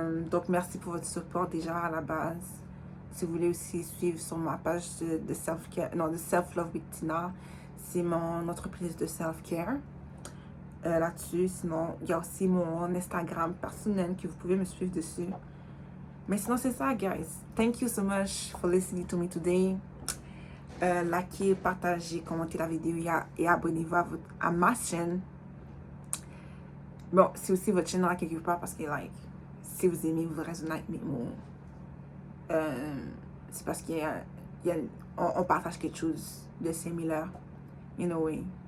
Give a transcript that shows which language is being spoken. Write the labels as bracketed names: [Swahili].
[French] Donc merci pour votre support déjà à la base. Si vous voulez aussi suivre sur ma page de self-care, non, de Self-Love with Tina, c'est mon entreprise de self-care. Là-dessus, sinon, il y a aussi mon Instagram personnel que vous pouvez me suivre dessus. Mais sinon, c'est ça, guys. [English] Thank you so much for listening to me today. [French] Likez, partagez, commentez la vidéo et abonnez-vous à ma chaîne. Bon, c'est aussi votre chaîne là quelque part parce que, like, si vous aimez, vous résonnez avec mes mots. C'est parce qu'on partage quelque chose de similaire, [English] in a way.